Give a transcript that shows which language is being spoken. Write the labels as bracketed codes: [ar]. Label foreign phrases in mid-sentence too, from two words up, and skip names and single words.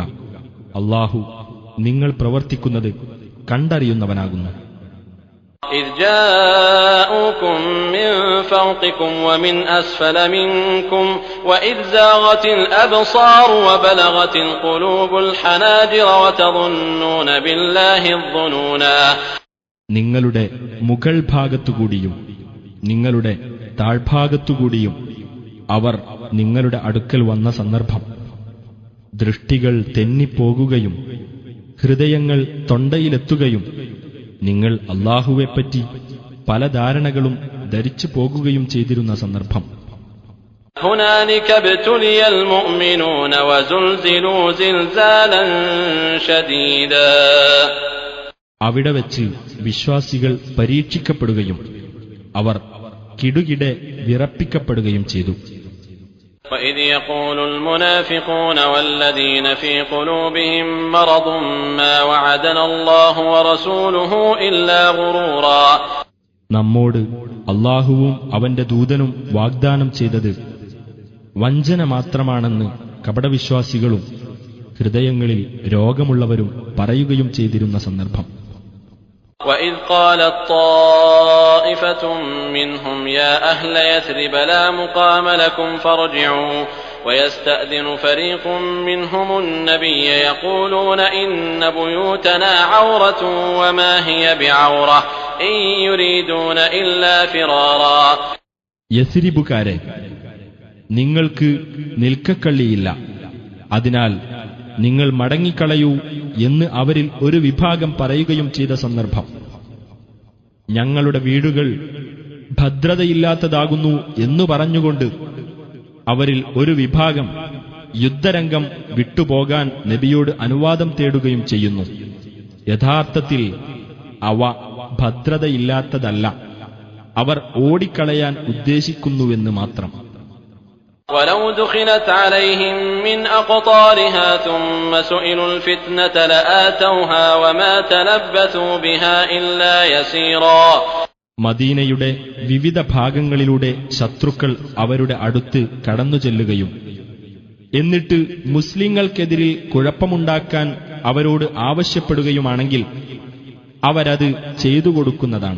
[ml] അല്ലാഹു നിങ്ങൾ പ്രവർത്തിക്കുന്നത് കണ്ടറിയുന്നവനാകുന്നു. [ar] إذ جاءوكم من فوقكم ومن أسفل منكم وإذ زاغت الأبصار وبلغت القلوب الحناجر وتظنون بالله الظنونا. [ml] നിങ്ങളുടെ മുകൾ ഭാഗത്തുകൂടിയും നിങ്ങളുടെ താഴ്ഭാഗത്തുകൂടിയും അവർ നിങ്ങളുടെ അടുക്കൽ വന്ന സന്ദർഭം ദൃഷ്ടികൾ തെന്നിപ്പോകുകയും ഹൃദയങ്ങൾ തൊണ്ടയിലെത്തുകയും നിങ്ങൾ അല്ലാഹുവെപ്പറ്റി പല ധാരണകളും ധരിച്ചു പോകുകയും ചെയ്തിരുന്ന സന്ദർഭം. [ar] هنالك ابتلي المؤمنون وزلزلوا زلزالا شديدا. [ml] അവിടെ വെച്ച് വിശ്വാസികൾ പരീക്ഷിക്കപ്പെടുകയും അവർ കിടുകിടെ വിറപ്പിക്കപ്പെടുകയും ചെയ്തു. [ar] وإذ يقول المنافقون والذين في قلوبهم مرض ما وعدنا الله ورسوله إلا غرورا. [ml] നമ്മോട് അല്ലാഹുവും അവന്റെ ദൂതനും വാഗ്ദാനം ചെയ്തത് വഞ്ചന മാത്രമാണെന്ന് കപടവിശ്വാസികളും ഹൃദയങ്ങളിൽ രോഗമുള്ളവരും പറയുകയും ചെയ്തിരുന്ന സന്ദർഭം. [ar] وإذ قالت طائفة منهم يا أهل يثرب لا مقام لكم فارجعوا ويستأذن فريق منهم النبي يقولون إن بيوتنا عورة وما هي بعورة إن يريدون إلا فرارا. [ml] യസ്രിബുകാരെ, നിങ്ങൾക്ക് നിൽക്കക്കള്ളിയില്ല, അതിനാൽ നിങ്ങൾ മടങ്ങിക്കളയൂ എന്ന് അവരിൽ ഒരു വിഭാഗം പറയുകയും ചെയ്ത സന്ദർഭം ഞങ്ങളുടെ വീടുകൾ ഭദ്രതയില്ലാത്തതാകുന്നു എന്നു പറഞ്ഞുകൊണ്ട് അവരിൽ ഒരു വിഭാഗം യുദ്ധരംഗം വിട്ടുപോകാൻ നബിയോട് അനുവാദം തേടുകയും ചെയ്യുന്നു. യഥാർത്ഥത്തിൽ അവ ഭദ്രതയില്ലാത്തതല്ല, അവർ ഓടിക്കളയാൻ ഉദ്ദേശിക്കുന്നുവെന്ന് മാത്രം. [ar] ولو دخلت عليهم من أقطارها ثم سئلوا الفتنة لآتوها وما تلبثوا بها إلا يسيرا. [ml] മദീനയുടെ വിവിധ ഭാഗങ്ങളിലൂടെ ശത്രുക്കൾ അവരുടെ അടുത്ത് കടന്നു ചെല്ലുകയും എന്നിട്ട് മുസ്ലിങ്ങൾക്കെതിരിൽ കുഴപ്പമുണ്ടാക്കാൻ അവരോട് ആവശ്യപ്പെടുകയുമാണെങ്കിൽ അവരത് ചെയ്തു കൊടുക്കുന്നതാണ്.